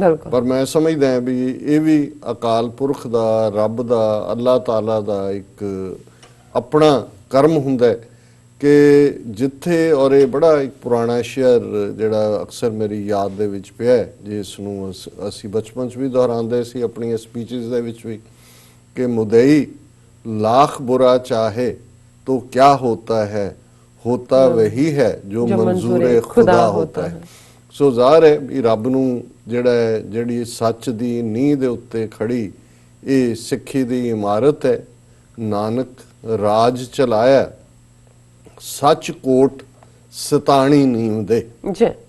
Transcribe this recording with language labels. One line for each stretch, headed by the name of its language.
Punjabi: ਪਰ ਮੈਂ ਸਮਝਦਾ ਹਾਂ ਵੀ ਇਹ ਵੀ ਅਕਾਲ ਪੁਰਖ ਦਾ, ਰੱਬ ਦਾ, ਅੱਲਾਹ ਤਾਲਾ ਦਾ ਇੱਕ ਆਪਣਾ ਕਰਮ ਹੁੰਦਾ ਹੈ ਕਿ ਜਿੱਥੇ, ਔਰ ਇਹ ਬੜਾ ਇੱਕ ਪੁਰਾਣਾ ਸ਼ੇਅਰ ਜਿਹੜਾ ਅਕਸਰ ਮੇਰੀ ਯਾਦ ਦੇ ਵਿੱਚ ਪਿਆ, ਜਿਸ ਨੂੰ ਅਸੀਂ ਬਚਪਨ 'ਚ ਵੀ ਦੁਹਰਾਉਂਦੇ ਸੀ ਆਪਣੀਆਂ ਸਪੀਚਿਸ ਦੇ ਵਿੱਚ ਵੀ, ਕਿ ਮੁਦਈ ਲੱਖ ਬੁਰਾ ਚਾਹੇ
Hindi: तो क्या होता है, होता वही है जो मंजूर खुदा होता है।
Punjabi: सो ਜ਼ਾਹਰ ਹੈ ਵੀ ਰੱਬ ਨੂੰ ਜਿਹੜੀ ਸੱਚ ਦੀ ਨੀਂਹ ਦੇ ਉੱਤੇ ਖੜੀ ਇਹ ਸਿੱਖੀ ਦੀ ਇਮਾਰਤ ਹੈ। ਨਾਨਕ ਰਾਜ ਚਲਾਇਆ ਸੱਚ ਕੋਟ ਸਤਾਣੀ ਨੀਂਹ ਦੇ ਜੀ